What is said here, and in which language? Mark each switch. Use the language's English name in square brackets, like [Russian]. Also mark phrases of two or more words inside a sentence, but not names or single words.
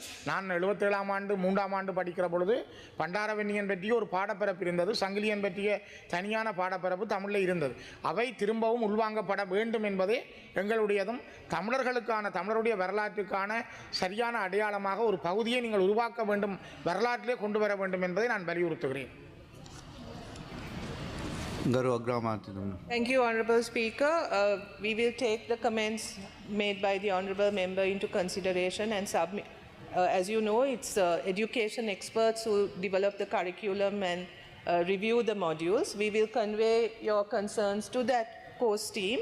[Tamil] நான் 77ஆம் ஆண்டு 3ஆம் ஆண்டு படிக்கிற பொழுது பண்டாரவன்னியன் பற்றிய ஒரு பாடப்பரப்பு இருந்தது, சங்கிலியன் பற்றிய தனியான பாடப்பரப்பு தமிழில் இருந்தது. அவை திரும்பவும் உள்வாங்கப்பட வேண்டும் என்பதே எங்களுடையதும், தமிழர்களுக்கான, தமிழருடைய வரலாற்றுக்கான சரியான அடையாளமாக ஒரு பகுதியை நீங்கள் உருவாக்க வேண்டும், வரலாற்றிலே கொண்டு வர வேண்டும் என்பதை நான் வலியுறுத்துகிறேன். [Sinhala] ගරු අග්‍රාමාත්‍යතුමනි [English] Thank you, Honorable Speaker. We will take the comments made by the Honorable Member into consideration and submit. As you know, it's education experts who develop the curriculum and review the modules. We will convey your concerns to that course team.